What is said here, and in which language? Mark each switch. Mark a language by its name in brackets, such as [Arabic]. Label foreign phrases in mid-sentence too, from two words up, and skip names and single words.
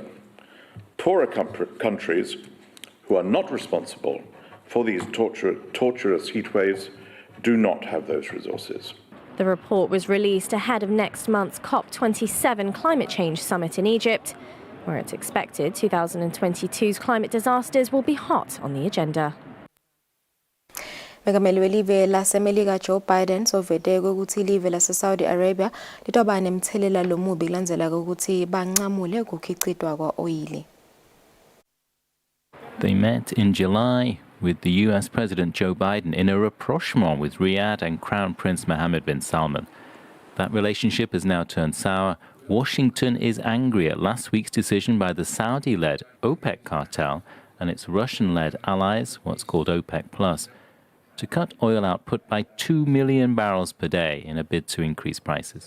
[English] Poorer countries who are not responsible for these torturous heat waves do not have those resources. The report was released ahead of next month's COP27 climate change summit in Egypt, where it's expected 2022's climate disasters will be hot on the agenda. [Swati] Megameli welive lasemelika Joe Biden sovete ukuthi live lase Saudi Arabia litoba nemthelela lomubi kulandzela ukuthi bancamule ukukhiqidwa kwa-oyili. [English] They met in July with the US President Joe Biden in a rapprochement with Riyadh and Crown Prince Mohammed bin Salman. That relationship has now turned sour. Washington is angry at last week's decision by the Saudi-led OPEC cartel and its Russian-led allies, what's called OPEC Plus, to cut oil output by 2 million barrels per day in a bid to increase prices.